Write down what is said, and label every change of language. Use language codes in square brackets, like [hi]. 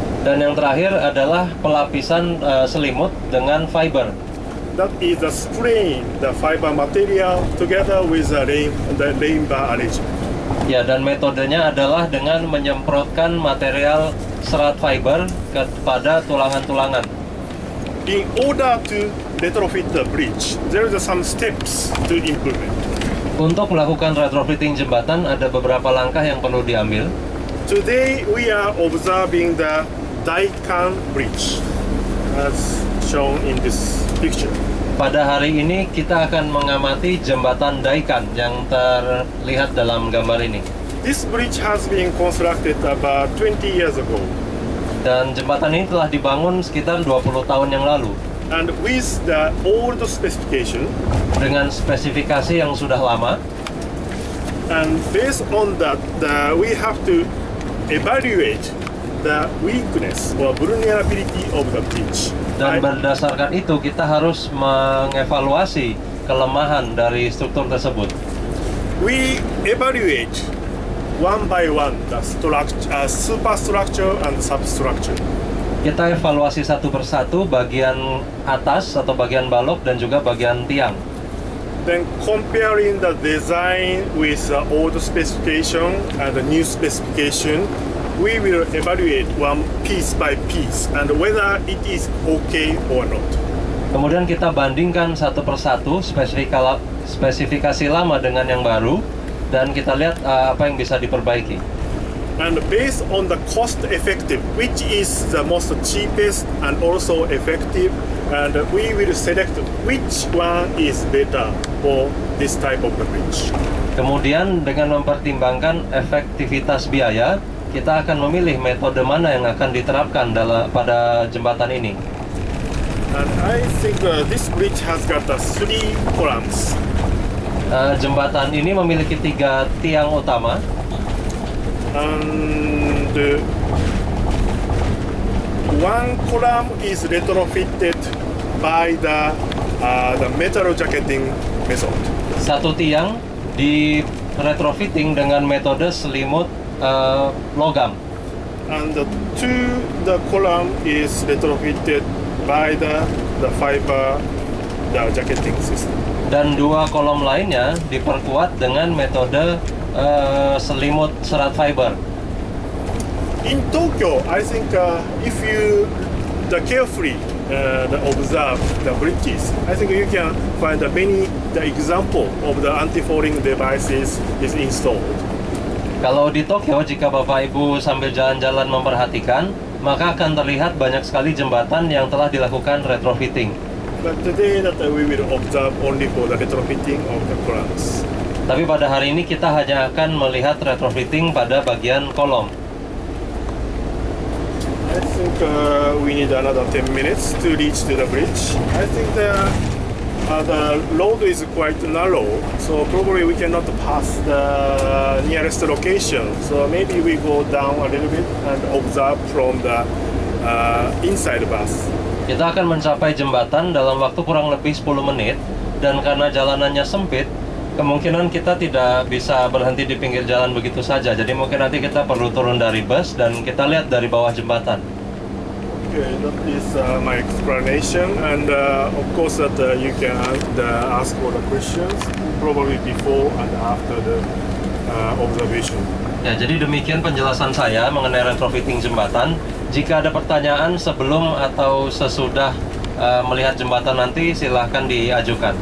[id] Dan yang terakhir adalah pelapisan selimut dengan fiber. [en] That is the spraying the fiber material together with the rain bar arrangement. [id] Ya, dan metodenya adalah dengan menyemprotkan material serat fiber kepada tulangan-tulangan. [en] In order to retrofit the bridge, there are some steps to implement. [id] Untuk melakukan retrofitting jembatan, ada beberapa langkah yang perlu diambil. [en] Today we are observing the Daikan Bridge, as shown in this picture. [id] Pada hari ini kita akan mengamati jembatan Daikan yang terlihat dalam gambar ini. [en] This bridge has been constructed about 20 years ago. [id] Dan jembatan ini telah dibangun sekitar 20 tahun yang lalu. [en] And with the old specification, [id] dengan spesifikasi yang sudah lama. [en] And based on that, we have to evaluate the weakness or vulnerability of the bridge. [id] Dan berdasarkan itu kita harus mengevaluasi kelemahan dari struktur tersebut. [en] We evaluate one by one the superstructure and substructure. [id] Kita evaluasi satu persatu bagian atas atau bagian balok dan juga bagian tiang. [en] Then comparing the design with the old specification and the new specification, we will evaluate one piece by piece and whether it is okay or not. [id] Kemudian kita bandingkan satu persatu spesifikasi lama dengan yang baru dan kita lihat apa yang bisa diperbaiki. [en] And based on the cost effective, which is the most cheapest and also effective, and we will select which one is better for this type of the bridge. [id] Kemudian dengan mempertimbangkan efektivitas biaya, kita akan memilih metode mana yang akan diterapkan pada jembatan ini. [en] And I think this bridge has got 3 columns. [id] Jembatan ini memiliki 3 tiang utama. [en] And one column is retrofitted by the metal jacketing method. [id] Satu tiang di retrofitting dengan metode selimut logam. [en] And the column is retrofitted by the fiber jacketing system. [id] Dan 2 kolom lainnya diperkuat dengan metode selimut serat fiber. [en] In Tokyo, I think if you carefully observe the bridges, I think you can find many example of the anti-falling devices is installed. [id] Kalau di Tokyo, jika Bapak Ibu sambil jalan-jalan memperhatikan, maka akan terlihat banyak sekali jembatan yang telah dilakukan retrofitting. [en] But today that we will observe only for the retrofitting of the columns. [id] Tapi pada hari ini kita hanya akan melihat retrofitting pada bagian kolom. [en] I think we need another 10 minutes to reach to the bridge. I think the road is quite narrow, so probably we cannot pass the nearest location. So maybe we go down a little bit and observe from the inside bus. [id] Kita akan mencapai jembatan dalam waktu kurang lebih 10 menit, dan karena jalanannya sempit, kemungkinan kita tidak bisa berhenti di pinggir jalan begitu saja. Jadi mungkin nanti kita perlu turun dari bus dan kita lihat dari bawah jembatan. [en] Okay, that is my explanation, and of course that you can ask all the questions probably before and after the observation. [id] Ya, jadi demikian penjelasan saya mengenai retrofitting jembatan. Jika ada pertanyaan sebelum atau sesudah melihat jembatan nanti, silahkan diajukan.